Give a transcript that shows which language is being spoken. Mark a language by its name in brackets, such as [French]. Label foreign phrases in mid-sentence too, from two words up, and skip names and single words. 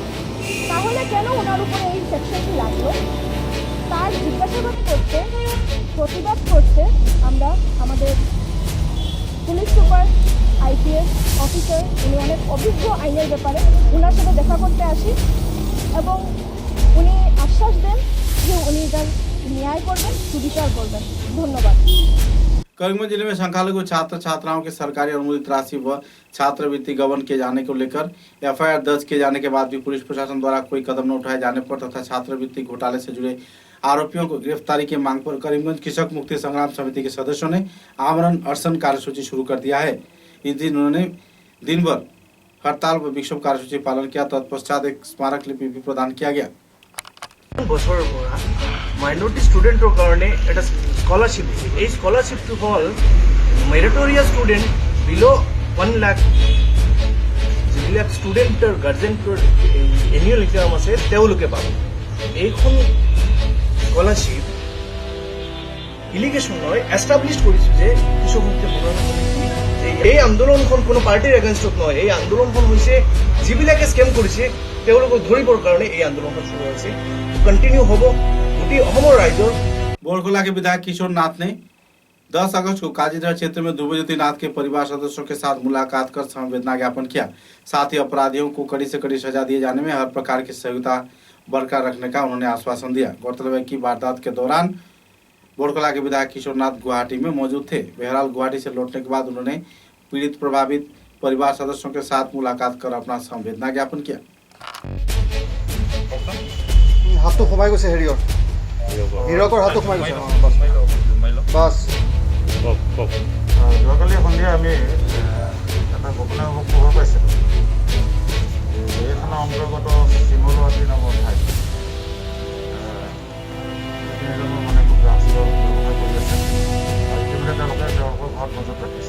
[Bangla] তাহলে কেন ওনার উপরে এই সেকশনটি লাগলো, তার জিজ্ঞাসাবাদ করতে, প্রতিবাদ করতে আমরা আমাদের পুলিশ সুপার, IPS অফিসার, উনি অনেক অভিজ্ঞ আইনের ব্যাপারে, ওনার সাথে দেখা করতে আসি এবং উনি আশ্বাস দেন যে উনি এটার न्याय করবেন, সুবিচার করবেন। ধন্যবাদ। [Hindi] करीमगंज जिले में संख्यालघु छात्र छात्राओं के सरकारी अनुमोदित राशि व छात्रवृत्ति गबन किए जाने को लेकर FIR दर्ज किए जाने के बाद भी पुलिस प्रशासन द्वारा कोई कदम न उठाए जाने पर तथा छात्रवृत्ति घोटाले से जुड़े आरोपियों को गिरफ्तारी की मांग पर करीमगंज कृषक मुक्ति संग्राम समिति के सदस्यों ने आमरण अनशन कार्यसूची शुरू कर दिया है। इस दिन उन्होंने दिन भर हड़ताल व विक्षोभ कार्यसूची पालन किया। तत्पश्चात एक स्मारक लिपि भी प्रदान किया गया। [Assamese] বছৰৰ পৰা [English] minority student [Assamese] কাৰণে এটা স্কলাৰশ্বিপ দিছে। এই স্কলাৰশ্বিপটো হ'ল [English] meritorious student [Assamese] বিল' 1 লাখ যিবিলাক ষ্টুডেণ্টৰ গাৰ্জেণ্টৰ [English] annual income [Assamese] আছে তেওঁলোকে পাব। এইখন [English] scholarship allegation [Assamese] নহয়, এষ্টাব্লিছ কৰিছোঁ যে কৃষক মুক্তি সংগ্ৰাম সমিতি যে এই আন্দোলনখন কোনো পাৰ্টিৰ এগেইনষ্টত নহয়। এই আন্দোলনখন হৈছে যিবিলাকে স্কেম কৰিছে তেওঁলোকক ধৰিবৰ কাৰণে এই আন্দোলনখন [Bangla] শুরু হয়েছে, [Assamese] কন্টিনিউ হব। গোটেই অসমৰ ৰাইজৰ [Hindi] बोरखोला के विधायक किशोर नाथ ने 10 अगस्त को काजीधर क्षेत्र में ध्रुवज्योति नाथ के परिवार सदस्यों के साथ मुलाकात कर संवेदना ज्ञापन किया। साथ ही अपराधियों को कड़ी से कड़ी सजा दिए जाने में हर प्रकार की सहयोगिता बरकरार रखने का उन्होंने आश्वासन दिया। गौरतलब है कि वारदात के दौरान बोरखोला के विधायक किशोर नाथ गुवाहाटी में मौजूद थे। बहरहाल गुवाहाटी से लौटने के बाद उन्होंने पीड़ित प्रभावित परिवार सदस्यों के साथ मुलाकात कर अपना संवेदना ज्ञापन किया। [Assamese] হাতটো সোমাই গৈছে হেৰিয়ৰ হীৰকৰ হাতটো সোমাই গৈছে বাছ। যোৱাকালি সন্ধিয়া আমি এটা গোপনীয় খবৰ পাইছিলোঁ। এই থানা অন্তৰ্গত চিমলুৱাটি নামৰ ঠাইত তিনিজনৰ মানে ৰাষ্ট্ৰ ব্যৱসায় কৰি আছে আৰু ইতিমধ্যে তেওঁলোকে তেওঁলোকৰ ঘৰত নজৰ ৰাখিছে।